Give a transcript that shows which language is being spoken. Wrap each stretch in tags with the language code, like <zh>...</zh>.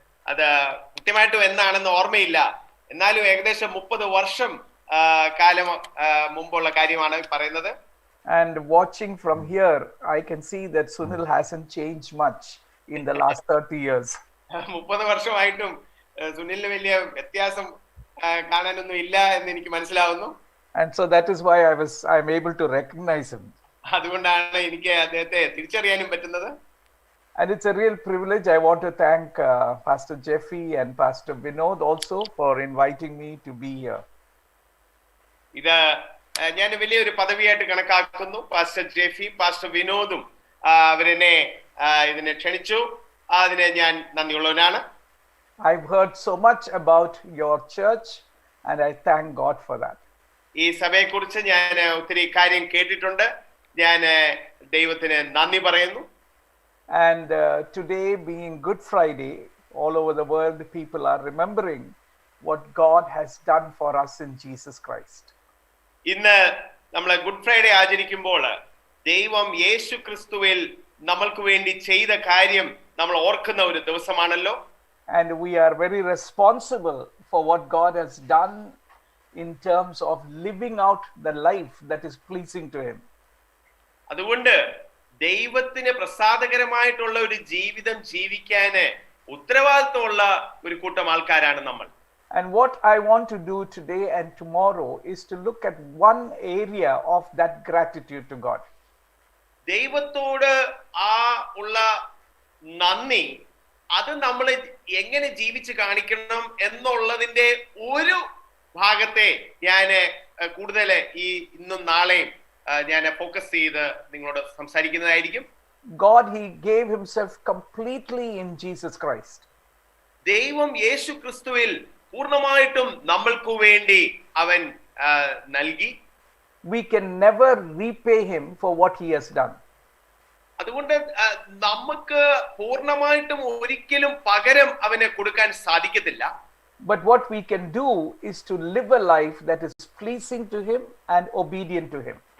<ml>അത് കൃത്യമായിട്ടും എന്നാണെന്ന് ഓർമ്മയില്ല, എന്നാലും ഏകദേശം 30 വർഷം കാലം മുമ്പുള്ള കാര്യമാണ് പറയുന്നത്.</ml> <en>And watching from here, I can see that Sunil hasn't changed much in the last 30 years.</en> <ml>30 വർഷമായിട്ടും സുനിലിന് വലിയ വ്യത്യാസം കാണാനൊന്നും ഇല്ല എന്ന് എനിക്ക് മനസ്സിലാവുന്നു.</ml> <en>And so that is why I'm able to recognize him.</en> <ml>അതുകൊണ്ടാണ് എനിക്ക് അദ്ദേഹത്തെ തിരിച്ചറിയാനും പറ്റുന്നത്.</ml> <en>And it's a real privilege. I want to thank Pastor Jeffy and Pastor Vinod also for inviting me to be here.</en> <ml>ഇത് ഞാൻ വലിയൊരു പദവിയായിട്ട് കണക്കാക്കുന്നു. Pastor Jeffy, pastor വിനോദും അവരെന്നെ ഇതിനെ ക്ഷണിച്ചു. അതിനെ ഞാൻ നന്ദിയുള്ളവനാണ്.</ml> <en>I've heard so much about your church and I thank God for that.</en> <ml>ഈ സഭയെക്കുറിച്ച് ഞാൻ ഒത്തിരി കാര്യം കേട്ടിട്ടുണ്ട്. ഞാൻ ദൈവത്തിന് നന്ദി പറയുന്നു.</ml> <en>And today being Good Friday, all over the world people are remembering what God has done for us in Jesus Christ.</en> <ml>ഇന്ന് നമ്മൾ ഗുഡ് ഫ്രൈഡേ ആചരിക്കുമ്പോൾ ദൈവം യേശു ക്രിസ്തുവിൽ നമ്മൾക്ക് വേണ്ടി ചെയ്ത കാര്യം നമ്മൾ ഓർക്കുന്ന ഒരു ദിവസമാണല്ലോ.</ml> <en>And we are very responsible for what God has done in terms of living out the life that is pleasing to him.</en> <ml>അതുകൊണ്ട് ദൈവത്തിന് പ്രസാദകരമായിട്ടുള്ള ഒരു ജീവിതം ജീവിക്കാൻ ഉത്തരവാദിത്തമുള്ള ഒരു കൂട്ടം ആൾക്കാരാണ് നമ്മൾ.</ml> <en>And what I want to do today and tomorrow is to look at one area of that gratitude to God.</en> <ml>ദൈവത്തോട് ഉള്ള നന്ദി അത് നമ്മൾ എങ്ങനെ ജീവിച്ച് കാണിക്കണം എന്നുള്ളതിന്റെ ഒരു ഭാഗത്തെ ഞാൻ കൂടുതൽ ഈ ഇന്നും നാളെയും ഞാൻ ഫോക്കസ് ചെയ്ത് നിങ്ങളോട് സംസാരിക്കുന്നതായിരിക്കും.</ml> <en>God, he gave himself completely in Jesus Christ.</en> <ml>ദൈവം യേശു ക്രിസ്തുവിൽ പൂർണ്ണമായിട്ടും നമ്മൾക്ക് വേണ്ടി അവൻ നൽകി.</ml> <en>We can never repay him for what he has done.</en> <ml>അതുകൊണ്ട് നമുക്ക് പൂർണ്ണമായിട്ടും ഒരിക്കലും പകരം അവന് കൊടുക്കാൻ സാധിക്കത്തില്ല.</ml> <en>But what we can do is to live a life that is pleasing to him and obedient to him.</en>